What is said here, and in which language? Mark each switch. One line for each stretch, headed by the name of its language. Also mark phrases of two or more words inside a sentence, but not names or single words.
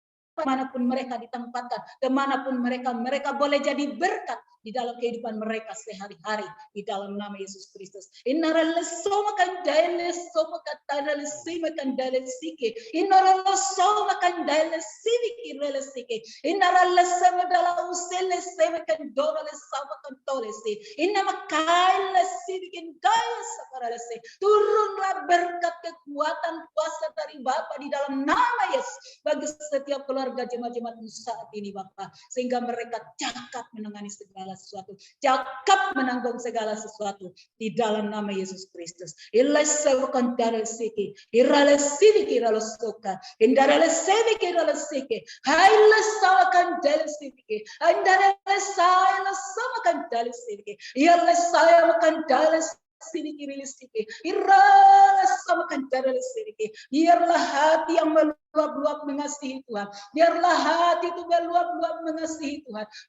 Indonesian: Kemanapun mereka ditempatkan, kemanapun mereka boleh jadi berkat di dalam kehidupan mereka sehari-hari di dalam nama Yesus Kristus. Inaralesoma kandale soma katana lesima kandale sike. Inaralesoma kandale siviki rele sike. Inaralesema dala usele sema kandora lesama kantole se. Inamakaila sivikin kaya sakarale se. Turunlah berkat kekuatan kuasa dari Bapa di dalam nama Yesus bagi setiap keluarga jemaat-jemaat saat ini Bapa, sehingga mereka cakap menangani segala sesuatu, cakap menanggung segala sesuatu di dalam nama Yesus Kristus. Ilasawakan darah siki, iralesini kiralosoka, indaralesini kiralosike, hailasawakan darah siki, indaralesailasawakan darah siki, ilasawakan darah siki rilisike, iralasawakan darah siki. Biarlah hati yang meluap-luap mengasihi Tuhan. Biarlah hati itu meluap-luap mengasihi Tuhan.